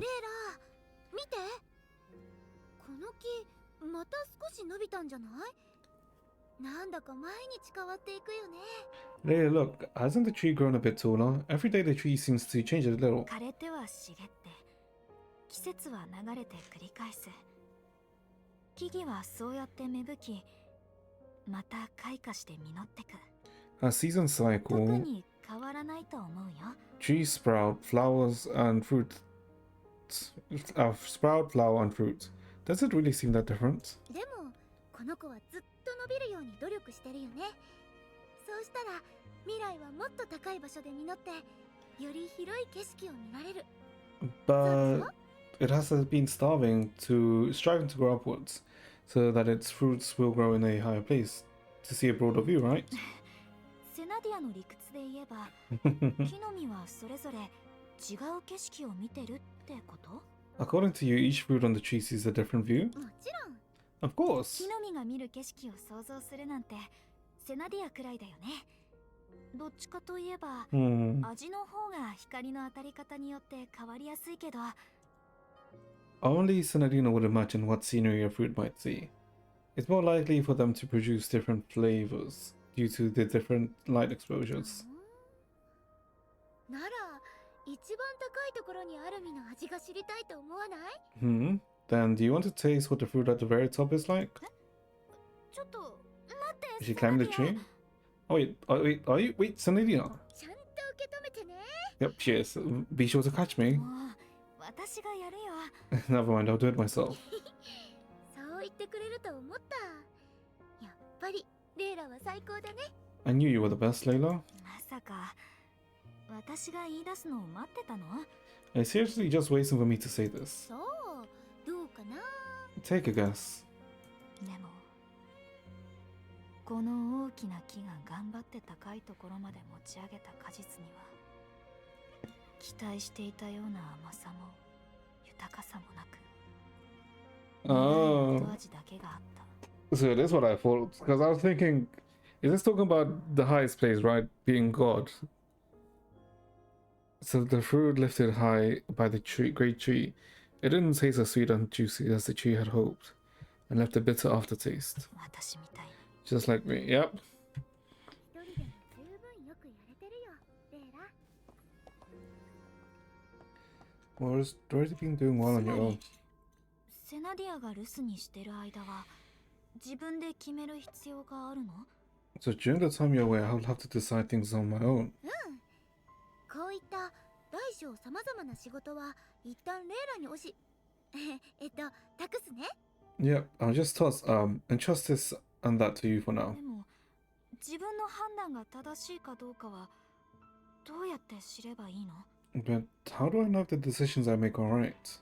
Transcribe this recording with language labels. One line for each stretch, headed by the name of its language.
Japanese: レイラ見て、この木また少し伸びたんじゃない？なんだか毎日変わっていくよね。
English: Leia, look, hasn't the tree grown a bit taller? Every day the tree seems to change a little.
Japanese: 枯れては茂って、季節は流れて繰り返す。木々はそうやって芽吹き、また開花して実ってく。
English: As seasons
Japanese: 特
English: cycle,
Japanese: に変わらないと思うよ。
English: trees sprout, flowers and fruit. Sprout, flower and fruit. Does it really seem that different?
Japanese: でもこの子はずっと伸びるように努力してるよね。そうしたら未来はもっと高い場所で実ってより広い景色を見られる。
English: But it has been striving to grow upwards, so that its fruits will grow in a higher place, to see a broader view, right?
Japanese: セナディアの理屈で言えば、木の実はそれぞれ違う景色を見てるってこと？
English: According to you, each fruit on the tree sees a different view?
Japanese: もちろん。
English: Of course.
Japanese: 木の実が見る景色を想像するなんてセナディアくらいだよね。どっちかといえば、味の方が光の当たり方によって変わりやすいけど、
English: Only Senadina would imagine what scenery a fruit might see. It's more likely for them to produce different flavors due to the different light exposures.
Japanese: なら一番高いところにある実の味が知りたいと思わない？
English: Then do you want to taste what the fruit at the very top is like?
Japanese: ちょっと待って。
English: Is she climbing the tree? Oh wait, are you? Wait, Senadina.
Japanese: ちゃんと受け止めてね。
English: Yep, she is. Be sure to catch me.
Japanese: もう私がやるよ。
English: Never mind, I'll do it myself.
Japanese: そう言ってくれると思った。やっぱりレイラは最高だね。
English: I knew you were the best, Layla.
Japanese: まさか私が言い出すのを待ってたの？
English: Are you seriously just waiting for me to say this?
Japanese: そう、どうかな。
English: Take a guess.
Japanese: でもこの大きな木が頑張って高いところまで持ち上げた果実には期待していたような甘さも豊かさもなく、苦い後味だけがあった。
English: So it is what I thought, because I was thinking, is this talking about the highest place, right? Being God. So the fruit lifted high by the great tree. It didn't taste as sweet and juicy as the tree had hoped, and left a bitter aftertaste.
Japanese: 私みたいに
English: Just like me. Yep.
Japanese: 一人でも十分よくやれてるよレイラ
English: Well, it's already been doing well on your own.
Japanese: セナディアが留守にしてる間は自分で決める必要があるの
English: So during the time you're away, I'll have to decide things on my own.
Japanese: こういった大小さまざまな仕事は一旦レイラに託すね
English: Yep, I'll just entrust this and that to you for now.
Japanese: でも自分の判断が正しいかどうかはどうやって知ればいいの
English: But how do I know if the decisions I make are right?